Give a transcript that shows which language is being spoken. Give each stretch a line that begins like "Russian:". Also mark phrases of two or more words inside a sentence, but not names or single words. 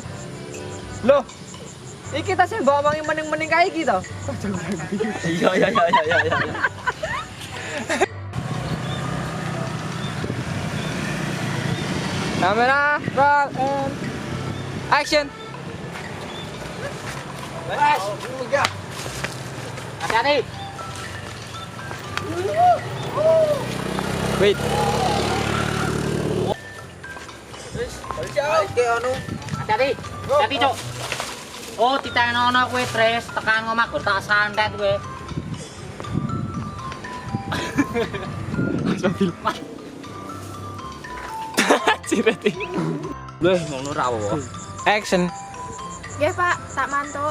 Javanese: Loh. Iki ta sing mbok omongi mening-mening kae iki to. Iya. Kamera,
English: roll and action.
Javanese: Hati-hati.
English: Wait.
Javanese: Hati-hati. Hati, Cuk. Oh, titenono kowe Tris, tekan omah gur tak santet kowe. Cireti. Leh, ngono ra apa. Action. Nggih Pak, tak mantuk.